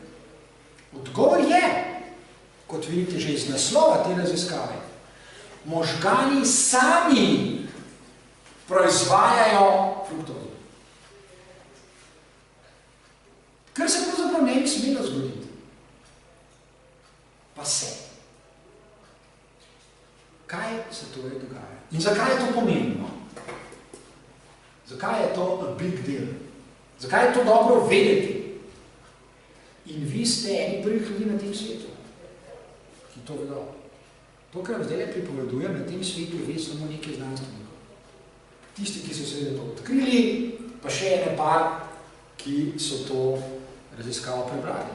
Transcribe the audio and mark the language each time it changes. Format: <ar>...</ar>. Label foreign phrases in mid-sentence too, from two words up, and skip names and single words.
<sl>Odgovor je, kot vidite že iz naslova te raziskave, možgani sami proizvajajo fruktozo. Kar se pravzaprav ne bi smelo zgoditi. Pa se. Kaj se torej dogaja? In zakaj je to pomembno? Zakaj je to</sl> <en>a big deal?</en> <sl>Zakaj je to dobro vedeti? In vi ste eni prvih ljudi na tem svetu, ki to vedo. To, kar vam zdaj pripovedujem, na tem svetu ve samo nekaj znanstvenikov. Tisti, ki so seveda to odkrili, pa še ene par, ki so to raziskavo prebrali.</sl>